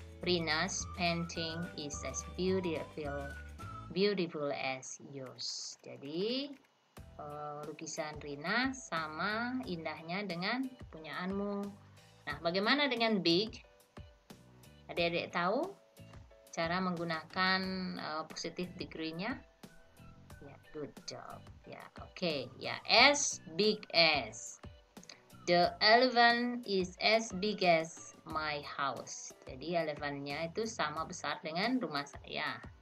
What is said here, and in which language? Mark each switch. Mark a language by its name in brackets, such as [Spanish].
[English] Rina's painting is as beautiful as yours. [Indonesian] Jadi lukisan Rina sama indahnya dengan kepunyaanmu. Nah, bagaimana dengan big? Adik-adik tahu cara menggunakan positive degree-nya? [English] Ya, good job. Ya, oke. Ya, as big as. The elephant is as big as my house. [Indonesian] Jadi elephant-nya itu sama besar dengan rumah saya.